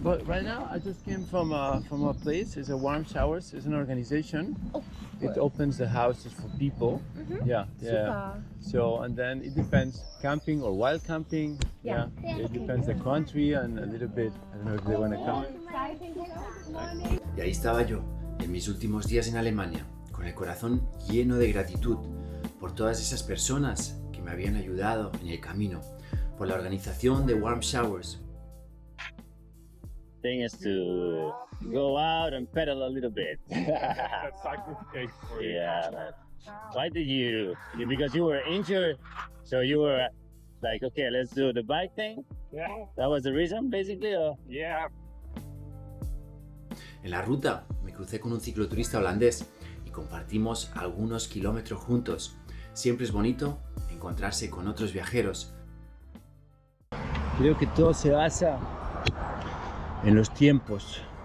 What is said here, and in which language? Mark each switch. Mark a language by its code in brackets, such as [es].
[en] But right now, I just came from a place. It's a Warm Showers. It's an organization. Oh, It opens the houses for people. Yeah, yeah. Super. So and then it depends, camping or wild camping. Yeah. It depends the country and a little bit. I don't know if they want to come. [es] Y ahí estaba yo, en mis últimos días en Alemania, con el corazón lleno de gratitud por todas esas personas que me habían ayudado en el camino, por la organización de Warm Showers. [en] Thing is to go out and pedal a little bit. Yeah, man. Why did you? Because you were injured, so you were like, okay, let's do the bike thing. Yeah, That was the reason, basically. Or? yeah. [es] En la ruta me crucé con un cicloturista holandés y compartimos algunos kilómetros juntos. Siempre es bonito encontrarse con otros viajeros. Creo que todo se basa en los tiempos.